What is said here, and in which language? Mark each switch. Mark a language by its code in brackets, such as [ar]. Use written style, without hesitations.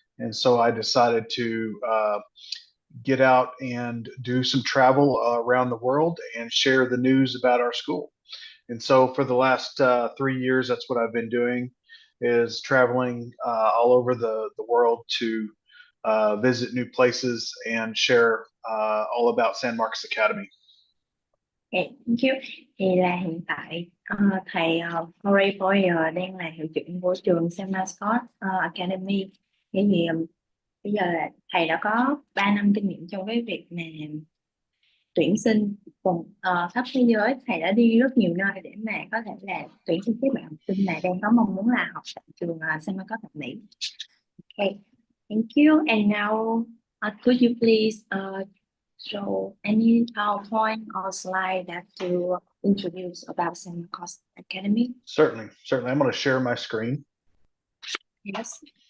[en] And so I decided to get out and do some travel around the world and share the news about our school. And so for the last 3 years, that's what I've been doing, is traveling all over the world to visit new places and share all about San Marcos Academy. Okay, thank you. [vi] Thì là hiện tại thầy Corey Boyer đang là hiệu trưởng của trường San Marcos Academy. Thế thì bây giờ là thầy đã có 3 năm kinh nghiệm trong cái việc mà tuyển sinh cùng khắp thế giới. Thầy đã đi rất nhiều nơi để mà có thể là tuyển sinh các bạn học sinh mà đang có mong muốn là học tại trường San Marcos tại Mỹ. [en] Okay, thank you. And now, could you please show any PowerPoint or slide that to introduce about San Marcos Academy? Certainly. I'm going to share my screen. Yes.